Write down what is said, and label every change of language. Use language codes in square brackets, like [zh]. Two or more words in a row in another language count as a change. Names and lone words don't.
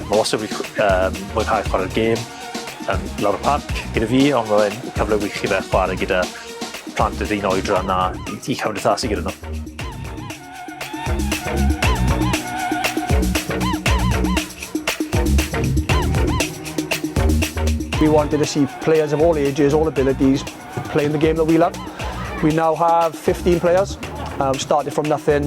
[cy] Mae wastad wedi mwynhau chwarae'r gêm lawr y parc gyda fi, ond mae'n cyfle wych i fe chwarae gyda plant yr un oedran a i cymdeithasu gyda nhw. [en] We wanted to see players of all ages, all abilities, playing the game that we love. We now have 15 players, started from nothing.